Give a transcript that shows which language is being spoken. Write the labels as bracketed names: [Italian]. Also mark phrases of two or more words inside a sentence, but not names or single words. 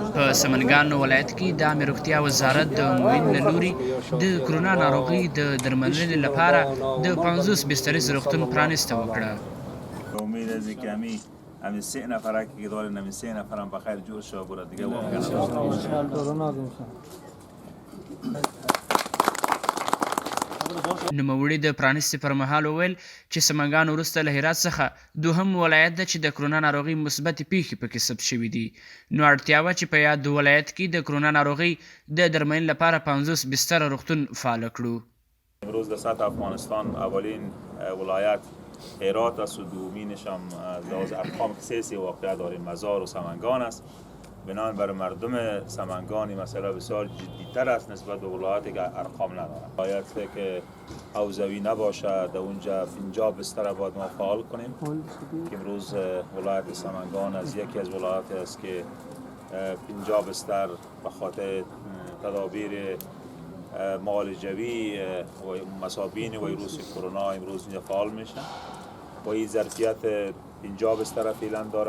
[Pashto] په سمنګان ولایت کې د عامه روغتیا وزارت د معین له لوري د کرونا ناروغۍ د درملنې لپاره د 50 بستریز روغتون پرانیسته وکړه. [Persian] امید از اینکه همین 3 نفره که دارین همین 3 نفر هم بخیر جور شو بوده دیگه واقعا [Pashto] نوموړي د پرانیستې پر مهال وویل چې سمنګان وروسته له هرات څخه دوهم ولایت ده چې د کرونا ناروغۍ مثبتې پیښې پکې ثبت شوي دي. نو اړتیا وه چې په یاد ولایت کې د کرونا ناروغۍ د درملنې لپاره 50 بستره روغتون فعال کړو. [Persian] امروز در سطح افغانستان اولین ولایت هرات است و دومینش هم از ارقام خصیصی واقع داریم مزار و سمنگان است. بنابراین برای مردم سمنگان این مسئله بسیار جدی‌تر است نسبت به ولایاتی که ارقام ندارند. باید که حوزوی نباشه، در اونجا 50 بستر باید ما فعال کنیم که امروز ولایت سمنگان از یکی از ولایاتی است که 50 بستر به خاطر تدابیر معالجوی و مصابین ویروس کرونا امروز اینجا فعال میشه و این ظرفیت 50 بستر فعلا داره.